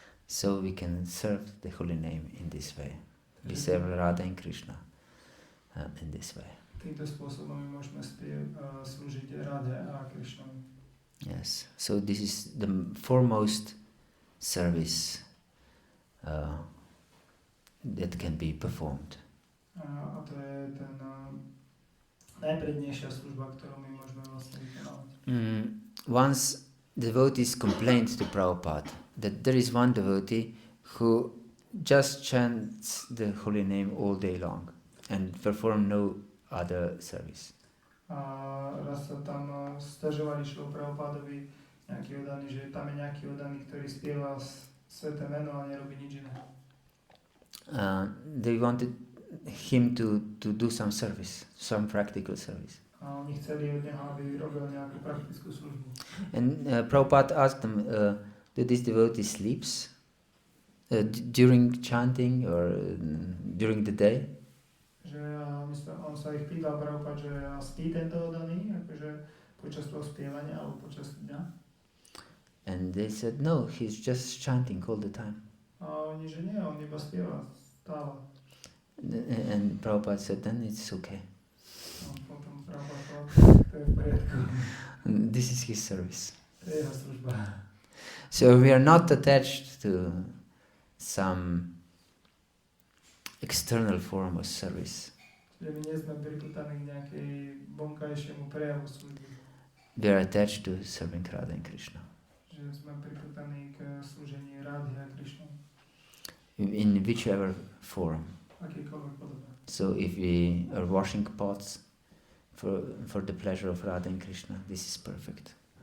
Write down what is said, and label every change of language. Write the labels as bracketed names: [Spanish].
[English] So we can serve the holy name in this way. We serve Radha and Krishna in this way. [Slovak] Týmto spôsobom my môžeme slúžiť Radhe a Krishnovi. [English] Yes. So this is the foremost service that can be performed. [Slovak] A to je ten najprednejšia služba, ktorú my môžeme vlastne vykonávať. [English] Once devotees complained to Prabhupada that there is one devotee who just chants the holy name all day long and perform no other service. [Slovak] A raz sa tam sťažovali Prabhupádovi nejaký oddaný, že tam je nejaký oddaný, ktorý spieva sveté meno a nerobí nič iné. [English] They wanted him to do some service, some practical service. [Slovak] A oni chceli od neho, aby robil nejakú praktickú službu. [English] And Prabhupada asked them, do this devotee sleeps during chanting or during the day? [Slovak] Že on sa ich pýtal Prabhupada, že spí tento oddaný, akože počas toho spievania alebo počas dňa. [English] And they said, no, he's just chanting all the time. [Slovak] A oni, že nie, on iba spieva stále. [English] And Prabhupada said, then it's okay. [Slovak] A potom Prabhupada povedal, to je v poriadku. [English] This is his service. [Slovak] To je jeho služba. [English] So we are not attached to some external form of service. [Slovak] Že my nie sme priputaní k nejakej vonkajšiemu prejavu služby. [English] We are attached to serving Radha and Krishna. [Slovak] Že sme priputaní k slúžení Radhy a Krishna. [English] In whichever form. [Slovak] Akýkoľvek podobe. [English] So if we are washing pots for the pleasure of Radha and Krishna, this is perfect.